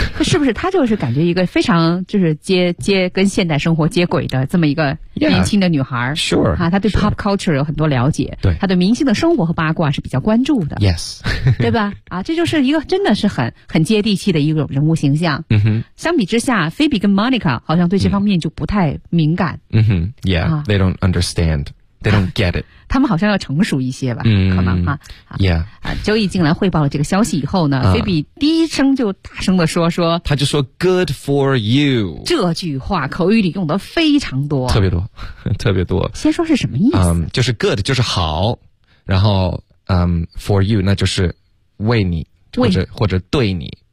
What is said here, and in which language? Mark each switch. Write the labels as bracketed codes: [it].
[zh] 是不是他就是感觉一个非常就是接跟现代生活接轨的这么一个年轻的女孩 [en] yeah, ？Sure， [zh] 啊，他对 pop culture 有很多了解，对，他对明星的生活和八卦是比较关注的。 [en] Yes， [zh] 对吧？啊，这就是一个真的是很接地气的一种人物形象。嗯哼，相比之下，菲比跟 Monica 好像对这方面就不太敏感。 [en] 嗯哼，Yeah，、啊、they don't understand， they don't get it。 [zh] 他们好像要成熟一些吧？嗯、可能哈、啊。 [en] Yeah， [zh] 啊 ，Joey 进来汇报了这个消息以后呢，菲比第一声就大声的说，他就说 "Good for you"，这句话口语里用的非常多，特别多，特别多。先说是什么意思？就是 good 就是好，然后for you 那就是为你，或者对你。